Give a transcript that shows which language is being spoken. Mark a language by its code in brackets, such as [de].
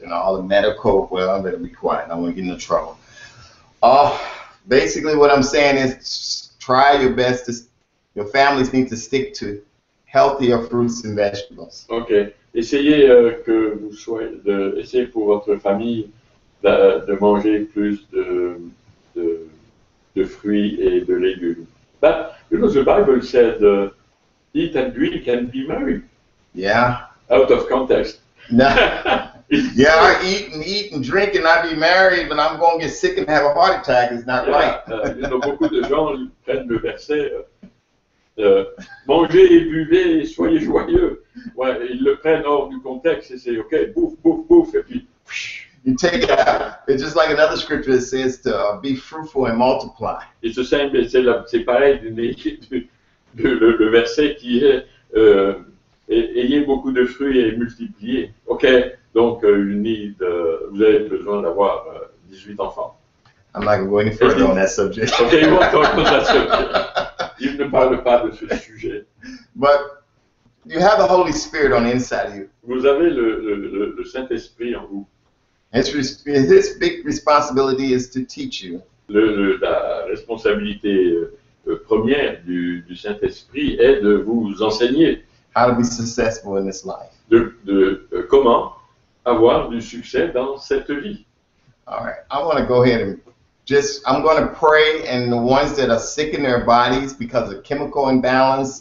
[en] And all the medical, well, I better be quiet. I don't want to get into trouble. Basically what I'm saying is try your best your families need to stick to healthier fruits and vegetables. Ok. [fr] Essayez essayez pour votre famille de manger plus de fruits et de légumes. [en] But you know the Bible said, "Eat and drink and be merry." Yeah. Out of context. Yeah, I eat and drink and I be married, but I'm going to get sick and have a heart attack. It's not right. You know, [fr] beaucoup de gens prennent le verset mangez et buvez et soyez joyeux. Ouais, ils le prennent hors du contexte et c'est ok, bouffe, bouffe, bouffe, et puis. [en] You take it out. It's just like another scripture that says to be fruitful and multiply. [fr] Et c'est pareil le verset qui est ayez beaucoup de fruits et multipliez. Ok, donc vous avez besoin d'avoir 18 enfants. [en] I'm not going to go any further on that subject. [fr] Ok, il va entendre ça subject. Il ne parle pas de ce sujet. [en] But you have the Holy Spirit on the inside of you. [fr] Vous avez le Saint-Esprit en vous. [en] His big responsibility is to teach you. [fr] La responsabilité première du Saint-Esprit est de vous enseigner. [en] how to be successful in this life. [fr] Comment avoir du succès dans cette vie. [en] All right, I want to go ahead and I'm going to pray, and the ones that are sick in their bodies because of chemical imbalance,